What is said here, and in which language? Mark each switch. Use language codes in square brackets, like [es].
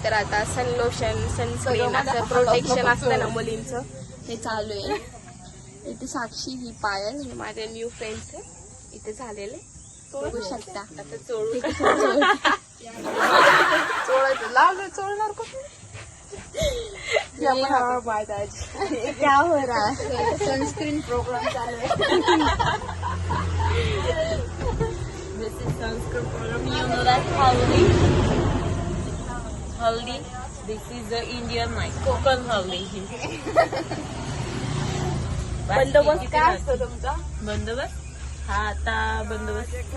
[mr] तर आता सन lotion, sunscreen असं प्रोटेक्शन असतं ना मुलींचं, हे चालू आहे. इथे साक्षी, ही पायल, हे माझे न्यू फ्रेंड्स आहे. इथे झालेले बघू शकता. आता चोळायचं लावलं, चोळणार कुठे? [hi] क्या हो रहा है? सनस्क्रीन प्रोग्राम चालू है. [en] This is sunscreen program. You know that haldi. This is the Indian night. Kokan haldi. [mr] बंदोबस्त काय असतो तुमचा? बंदोबस्त हा आता बंदोबस्त